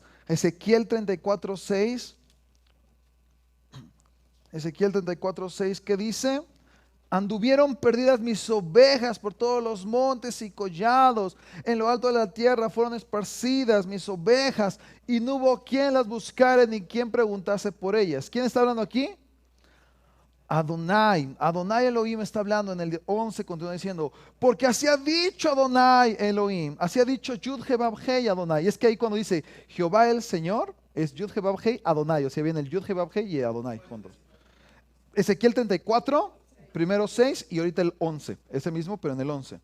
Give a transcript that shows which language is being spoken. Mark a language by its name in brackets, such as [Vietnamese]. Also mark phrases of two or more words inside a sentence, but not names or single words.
[Spanish] Ezequiel 34:6. Ezequiel 34:6, ¿qué dice? Anduvieron perdidas mis ovejas por todos los montes y collados. En lo alto de la tierra fueron esparcidas mis ovejas y no hubo quien las buscara ni quien preguntase por ellas. ¿Quién está hablando aquí? Adonai. Adonai Elohim está hablando en el 11, continúa diciendo, porque así ha dicho Adonai Elohim, así ha dicho Yud-He-Vav-Hei Adonai. Y es que ahí cuando dice Jehová el Señor, es Yud-He-Vav-Hei Adonai, o sea, viene el Yud-He-Vav-Hei y Adonai juntos. Ezequiel 34, primero 6 y ahorita el 11, ese mismo, pero en el 11.